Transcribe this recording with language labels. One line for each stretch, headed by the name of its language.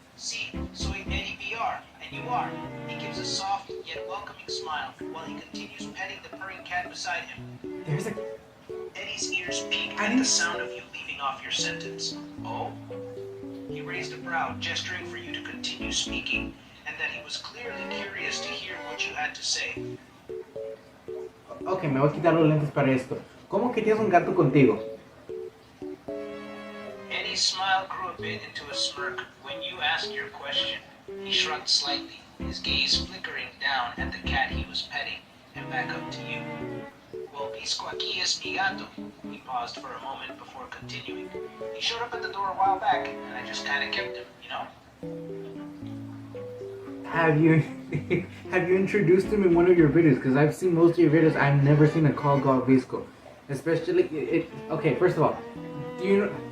English: See, soy Eddievr, and you are. He gives a soft yet welcoming smile while he continues petting the purring cat beside him. There's a... Eddie's ears peaked at the sound of you leaving off your sentence. Oh? He raised a brow, gesturing for you to continue speaking, and that he was clearly curious to hear what you had to say.
Spanish: Ok, me voy a quitar los lentes para esto. ¿Cómo que tienes un gato contigo?
English: Eddie's smile grew a bit into a smirk when you asked your question. He shrugged slightly, his gaze flickering down at the cat he was petting, and back up to you.
Spanish: Well, Visco aquí es mi gato.
English: He paused for a moment before continuing. He showed up at the door a while back, and I just kind of kept him, you know? Have you introduced him in one of your videos? Because I've seen most of your videos. I've never seen a call called Visco. Especially, okay, first of all, do you know...